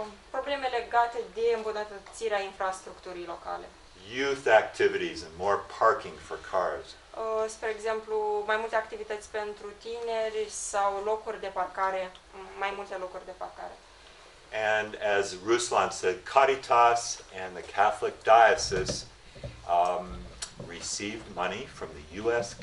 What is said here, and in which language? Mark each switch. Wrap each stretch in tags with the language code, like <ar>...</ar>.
<ro>Probleme legate de îmbunătățirea infrastructurii locale.</ro> <en>Youth activities and more parking for cars.</en> <ro>Spre exemplu, mai multe activități pentru tineri sau locuri de parcare, mai multe locuri de parcare.</ro> <en>And as Ruslan said, Caritas and the Catholic Diocese received money from the U.S.</en>